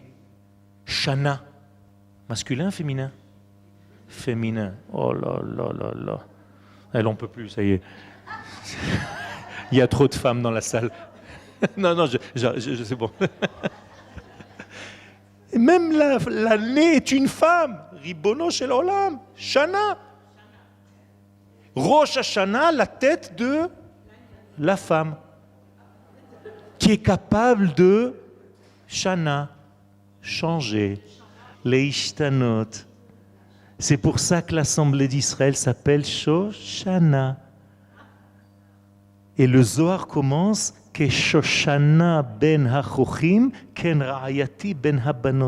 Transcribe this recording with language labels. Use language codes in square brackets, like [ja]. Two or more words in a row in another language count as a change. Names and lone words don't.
[fr] Shana. Masculin, féminin? Féminin. Oh là là là là. Elle n'en peut plus, ça y est. Il y a trop de femmes dans la salle. Non, c'est bon. Même l'année est une femme. [he] רבונו של עולם. שנה. [fr] Rosh Hashanah, la tête de la femme, qui est capable de Shana, changer, leishtanot. C'est pour ça que l'Assemblée d'Israël s'appelle Shoshana. Et le Zohar commence que [he] שושנה בין החוחים כן רעיתי בין הבנות.